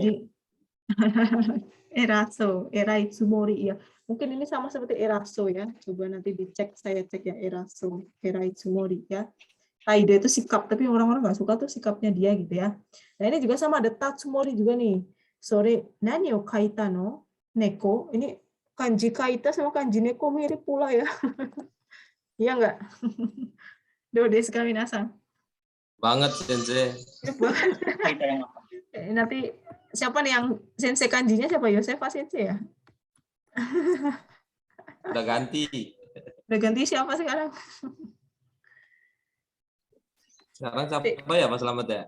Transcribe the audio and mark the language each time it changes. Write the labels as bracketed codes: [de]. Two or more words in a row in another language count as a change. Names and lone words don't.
[ja] Jadi Eraso, erai tsumori ya. [id] Mungkin ini sama seperti eraso ya. Coba nanti dicek, saya cek ya [ja] eraso, erai tsumori [id] ya. Taide itu sikap, tapi orang-orang nggak suka tuh sikapnya dia gitu ya. Nah ini juga sama, ada tatsumori juga nih. [ja] Sore, nani o kaita no? Neko. [id] Ini kanji kaita sama kanji neko mirip pula ya. Iya nggak? [ja] Do desu ka minasan? [id] Banget sensei. Mirip banget. Kaita yang apa? Nanti siapa nih yang sensei kanjinya, siapa? Yosefa sensei ya? Udah ganti. Udah ganti siapa sekarang? Sekarang siapa ya Mas Slamet ya?